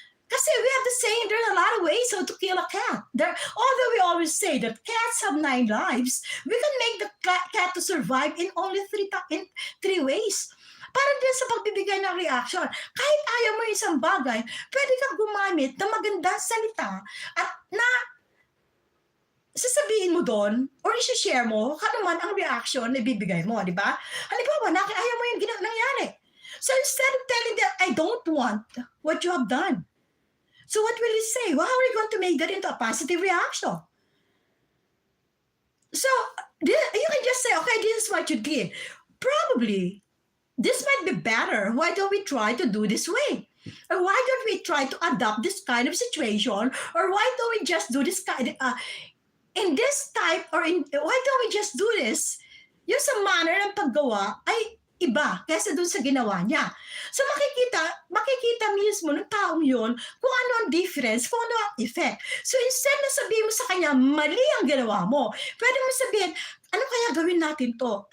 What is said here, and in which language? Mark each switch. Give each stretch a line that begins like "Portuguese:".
English: Kasi we have the saying, there are a lot of ways how to kill a cat. Although we always say that cats have 9 lives, we can make the cat to survive in only 3 ways.
Filipino: Para din sa pagbibigay ng reaction. Kahit ayaw mo isang bagay, pwede kang gumamit ng magandang salita at na sasabihin mo doon or isi-share mo kung naman ang reaction na ibibigay mo, di ba? Halimbawa, ayaw mo yung nangyari.
English: So instead of telling them, I don't want what you have done, so what will you say? Well, how are you going to make that into a positive reaction? So you can just say, okay, this is what you did. Probably, this might be better. Why don't we try to do this way? Or why don't we try to adopt this kind of situation? Or why don't we just do this kind in this type, or why don't we just do this?
Filipino: Yung sa manner ng paggawa ay iba kaysa dun sa ginawa niya. So makikita mismo ng taong yun kung ano ang difference, kung ano ang effect. So instead na sabihin mo sa kanya, mali ang ginawa mo, pwede mo sabihin, ano kaya gawin natin to?